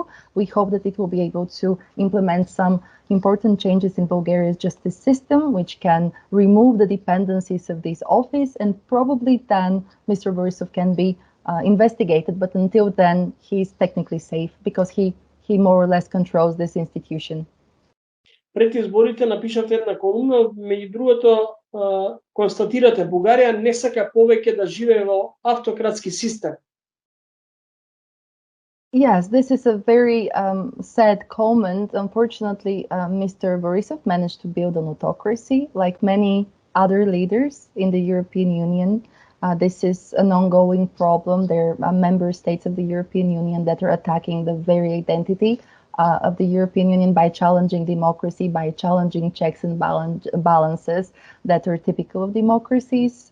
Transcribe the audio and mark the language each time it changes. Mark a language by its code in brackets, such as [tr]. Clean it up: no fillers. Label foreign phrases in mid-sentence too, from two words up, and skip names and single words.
[en] We hope that it will be able to implement some important changes in Bulgaria's justice system, which can remove the dependencies of this office, and probably then Mr. Borisov can be investigated. But until then, he's technically safe because he more or less controls this institution. [mk] Пред изборите напишавте една колумна, меѓу другото констатирате Бугарија не сака повеќе да живее во автократски систем. [en] Yes, this is a very sad comment. Unfortunately, Mr. Borisov managed to build an autocracy like many other leaders in the European Union. This is an ongoing problem. There are member states of the European Union that are attacking the very identity of the European Union by challenging democracy, by challenging checks and balances that are typical of democracies.